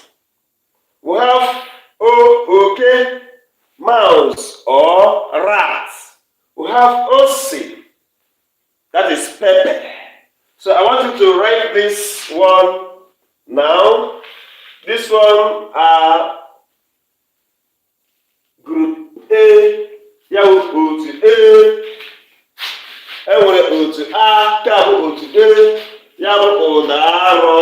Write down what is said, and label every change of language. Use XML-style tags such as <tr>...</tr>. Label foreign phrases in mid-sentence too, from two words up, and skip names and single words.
<en>We have okay, mouse or rat. We have osi, that is pepper. So I want you to write this one now. This one are group A.</en> <ig>Ya bụ otu A. Enwere otu A, nke a bụ otu A. Ya bụ ụda arọ.</ig>